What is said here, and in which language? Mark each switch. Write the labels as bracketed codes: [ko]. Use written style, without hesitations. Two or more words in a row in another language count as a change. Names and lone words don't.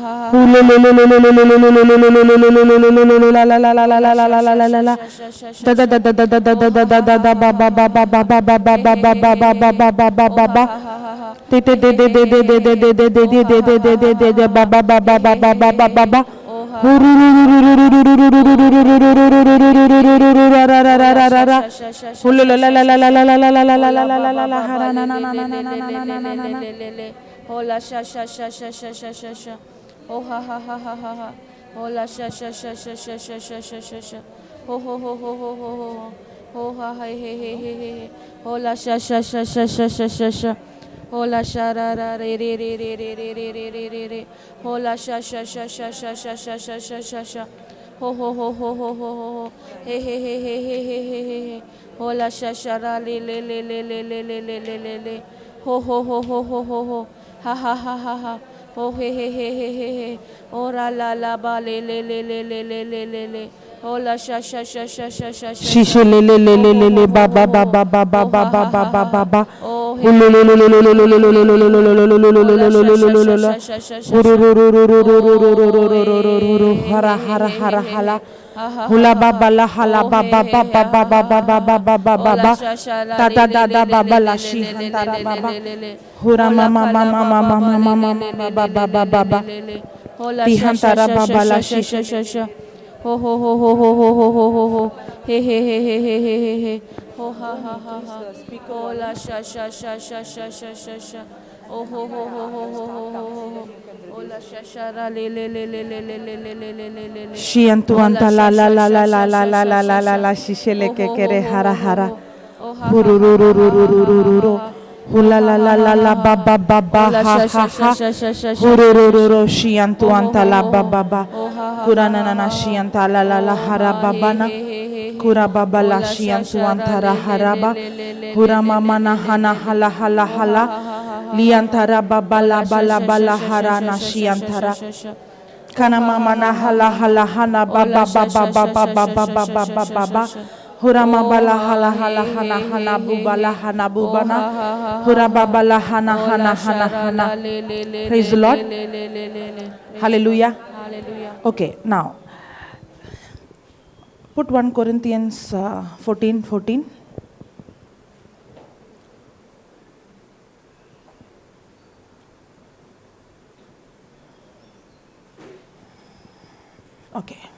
[en] La la la la la la la la la la la la. Da da da da da da da da da da da ba ba ba ba ba ba ba ba ba ba ba ba ba ba ba ba ba ba. Te te de de de de de de de de de de de de de de de de ba ba ba ba ba ba ba ba ba ba. Hola sha sha sha sha sha sha sha sha. Oh ha ha ha ha ha ha. Hola sha sha sha sha sha sha sha sha sha sha. Ho ho ho ho ho ho ho. Ho ha hey hey hey hey hey. Hola sha sha sha sha sha sha sha sha. Hola sha ra ra re re re re re re re re re re re. Hola sha sha sha sha sha sha sha sha sha sha sha. Ho ho ho ho ho ho ho. Hey hey hey hey hey hey hey hey. Hola sha sha ra le le le le le le le le le le le. Ho ho ho ho ho ho ho. Ha ha ha ha ha. Oh hey hey hey hey hey hey. Oh la la la ba le le le le le le le le le. Oh la sha sha sha sha sha sha sha. She le le le le le le ba ba ba ba ba ba ba ba ba ba ba ba. Oh Hara hara hara hala. Hula baba la hala baba baba baba baba baba baba. Tata dada baba la shi hantara baba. Hura mama mama mama mama mama baba baba baba. Tihantara baba la shi. Ho ho ho ho ho ho ho ho ho ho. He he he he he he he he. Ho ha ha ha ha. Ho la sha sha sha sha sha sha sha sha. Oh ho ho ho ho ho ho ho ho. Oh la sha sha ra le le le le le le le le le le le le le. Shi antu anta la la la la la la la la la la la shi shele ke kere hara hara. Hurururururururururu. Hula la la la la ba ba ba ba ha ha ha. Hururururu shi antu anta la ba ba ba. Kurana na na shi anta la la la hara baba na. Kura baba la shi antu anta ra haraba. Hura mama na hana hala hala hala. Liantara baba la bala bala hara na shi antara. Kana mama na hala hala hana baba baba baba baba baba baba. Hura mabala hala hala hana hana bubala hana bubana. Hura babala hana hana hana hana. Praise the Lord. Hallelujah. Okay, now put 1 Corinthians 14:14. Okay.